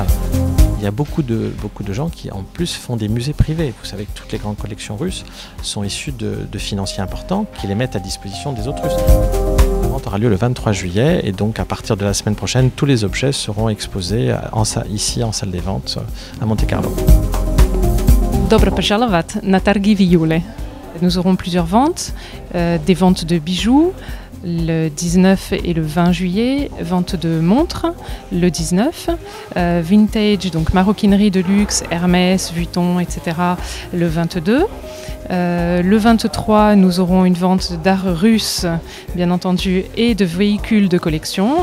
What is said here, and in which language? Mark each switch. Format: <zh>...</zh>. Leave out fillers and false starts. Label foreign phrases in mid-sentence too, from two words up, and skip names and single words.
<fr>Il y a beaucoup de gens qui en plus font des musées privés. Vous savez que toutes les grandes collections russes sont issues de financiers importants qui les mettent à disposition des autres Russes. La vente aura lieu le 23 juillet et donc à partir de la semaine prochaine, tous les objets seront exposés ici en salle des ventes à Monte-Carlo.</fr> <ru>Dobro pожаловать на торги в июле.</ru> <fr>Nous aurons plusieurs ventes, des ventes de bijoux le 19 et le 20 juillet, vente de montres le 19, vintage, donc maroquinerie de luxe, Hermès, Vuitton, etc. le 22. Le 23, nous aurons une vente d'art russe, bien entendu, et de véhicules de collection.</fr>